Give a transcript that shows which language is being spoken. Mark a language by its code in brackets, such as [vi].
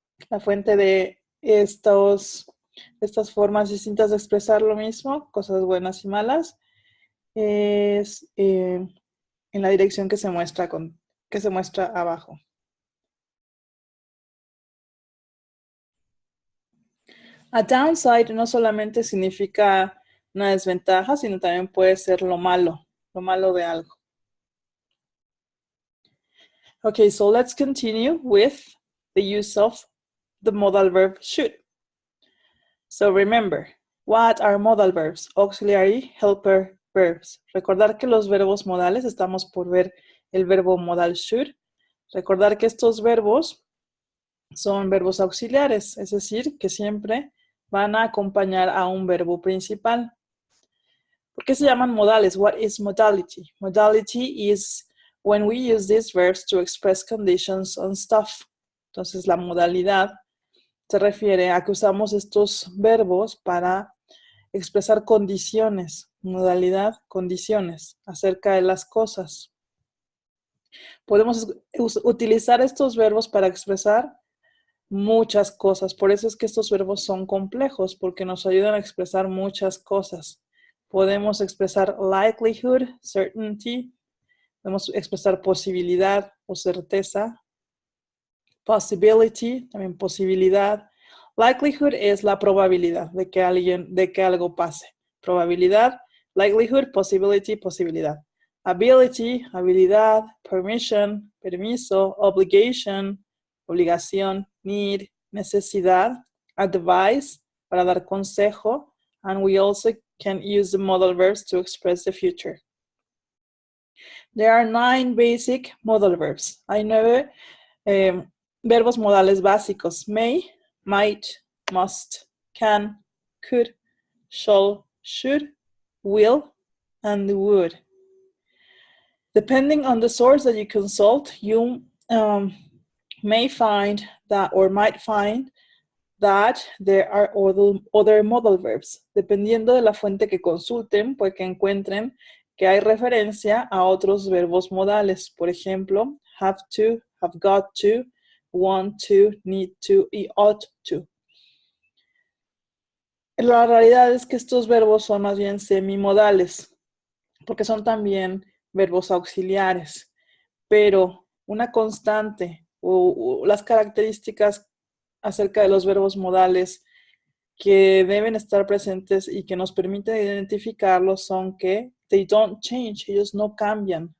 [es] La fuente de estas formas distintas de expresar lo mismo, cosas buenas y malas, es en la dirección que se muestra abajo. A downside no solamente significa una desventaja, sino también puede ser lo malo de algo. [en] Okay, so let's continue with the use of the modal verb should. So remember, what are modal verbs? Auxiliary helper verbs. [es] Recordar que los verbos modales, estamos por ver el verbo modal should. Recordar que estos verbos son verbos auxiliares, es decir, que siempre van a acompañar a un verbo principal. ¿Por qué se llaman modales? [en] What is modality? Modality is when we use these verbs to express conditions on stuff. [es] Entonces, la modalidad se refiere a que usamos estos verbos para expresar condiciones. Modalidad, condiciones acerca de las cosas. Podemos utilizar estos verbos para expresar muchas cosas. Por eso es que estos verbos son complejos, porque nos ayudan a expresar muchas cosas. Podemos expresar likelihood, certainty. Podemos expresar posibilidad o certeza. Possibility, también posibilidad. Likelihood es la probabilidad de que algo pase. [en] Probabilidad, likelihood, possibility, posibilidad. Ability, habilidad, permission, permiso, obligation, obligación, need, necesidad, advice, [es] para dar consejo, [en] and we also can use the modal verbs to express the future. There are 9 basic modal verbs. [es] Hay 9 verbos modales básicos. [en] May, might, must, can, could, shall, should, will, and would. Depending on the source that you consult, you may find that or might find that there are other modal verbs. [es] Dependiendo de la fuente que consulten, pues que encuentren que hay referencia a otros verbos modales. Por ejemplo, have to, have got to, want to, need to y ought to. La realidad es que estos verbos son más bien semimodales, porque son también verbos auxiliares, pero una constante o las características acerca de los verbos modales que deben estar presentes y que nos permiten identificarlos son que [en] they don't change, [es] ellos no cambian.